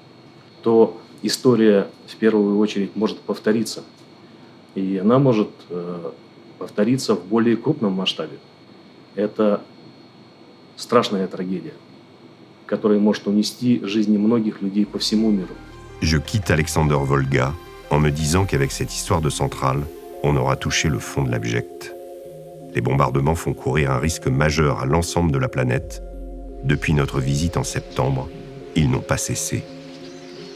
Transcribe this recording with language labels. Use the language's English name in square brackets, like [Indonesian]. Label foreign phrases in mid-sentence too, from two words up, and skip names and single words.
[Russian] То история в первую очередь может повториться. И она может повториться в более крупном масштабе. Это страшная трагédie, которая может унести жизни многих людей по всему миру. [French] Je quitte Alexander Volga en me disant qu'avec cette histoire de centrale, on aura touché le fond de l'abject. Les bombardements font courir un risque majeur à l'ensemble de la planète. Depuis notre visite en septembre, ils n'ont pas cessé.